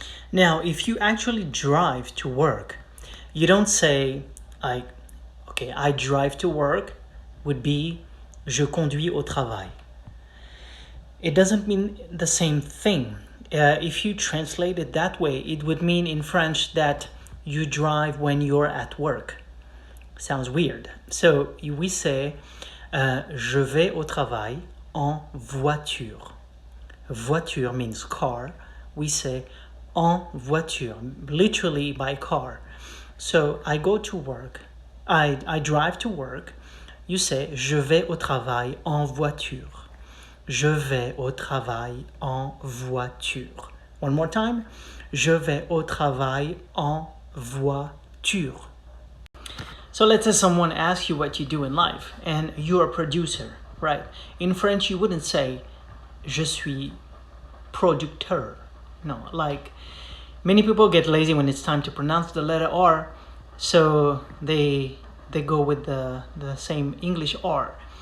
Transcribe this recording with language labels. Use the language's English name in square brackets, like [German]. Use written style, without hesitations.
[English] Now, if you actually drive to work, you don't say, I drive to work, would be [French] je conduis au travail. [English] It doesn't mean the same thing. If you translate it that way, it would mean in French that you drive when you're at work. Sounds weird. So we say, [French] je vais au travail en voiture. [English] Voiture means car. We say en voiture, literally by car. So I go to work. I drive to work. You say [French] je vais au travail en voiture. Je vais au travail en voiture. [English] One more time. [French] Je vais au travail en voiture. [English] So let's say someone asks you what you do in life and you're a producer, right? In French, you wouldn't say [French] je suis producteur. [English] No, like many people get lazy when it's time to pronounce the letter R, so they go with the same English R.